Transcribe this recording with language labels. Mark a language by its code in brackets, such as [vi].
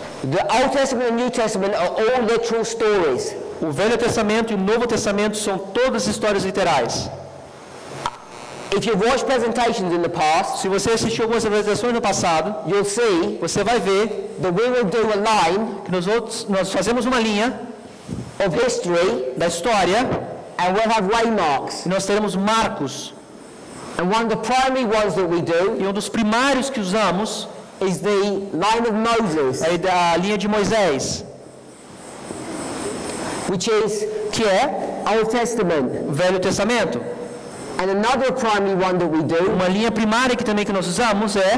[en] The Old Testament and New Testament are all literal stories. [pt] O Velho Testamento e o Novo Testamento são todas histórias literais. [en] If you've watched presentations in the past, [pt] se você assistiu algumas apresentações no passado, [en] you'll see [pt] você vai ver [en] that we will do a line [pt] que nós fazemos uma linha [en] of history [pt] da história [en] and we'll have waymarks. [pt] E nós teremos marcos. [en] And one of the primary ones that we do [pt] e um dos primários que usamos [en] is the line of Moses, [pt] a linha de Moisés, que é [en] Old Testament. [pt] Velho Testamento. [en] And another primary one that we do, [pt] uma linha primária que também que nós usamos